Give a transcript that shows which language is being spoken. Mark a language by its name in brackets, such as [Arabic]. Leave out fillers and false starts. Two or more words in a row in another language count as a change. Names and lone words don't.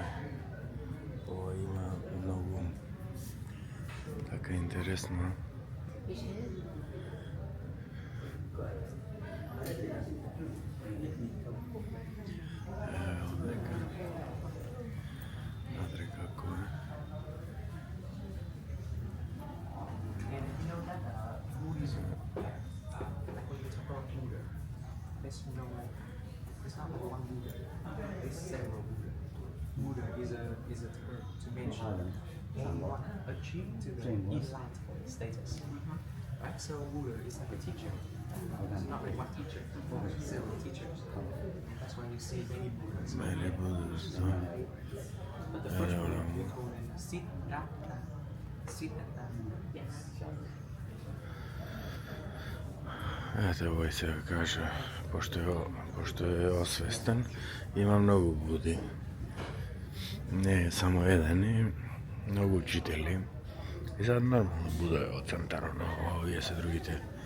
[Macedonian] Ова има многу така интересно. Ево дека надре како е. [English] It's not like one Buddha. It's several Buddha. Buddha is a term to mention anyone achieved to the enlightened status. Right? So Buddha is like a teacher. It's not like one teacher. Several teachers. That's why you see many Buddhas. Many Buddhas. But the first Buddha we call him Siddhartha. Siddhartha. Yes. [Macedonian] Ете, овој се каже, пошто е освестен, има многу буди. Не е само еден, и многу учители. И сега нормално Буда е од центарот, но овие се другите.